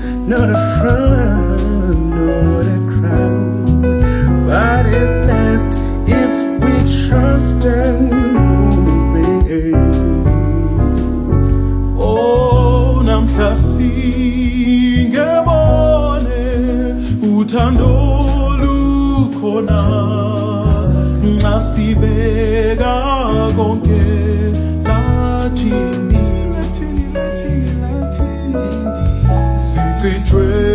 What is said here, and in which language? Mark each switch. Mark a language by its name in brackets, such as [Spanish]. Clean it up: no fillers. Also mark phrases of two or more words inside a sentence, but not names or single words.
[English] not a front, not a crown, but is blessed if we trust and obey. [North Ndebele] Oh, namhla singebone uthando lukhona nxa sibeka konke lathini sichithwe